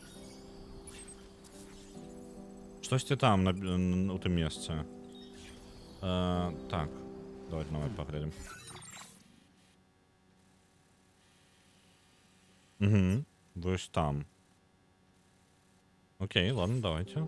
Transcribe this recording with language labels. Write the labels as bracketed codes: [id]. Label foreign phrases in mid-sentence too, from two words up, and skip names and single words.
[be] Штосьці там, у тым месцы. [ru] Так, давайте новое поглядим. Угу. Ось там. Окей, ладно, давайте.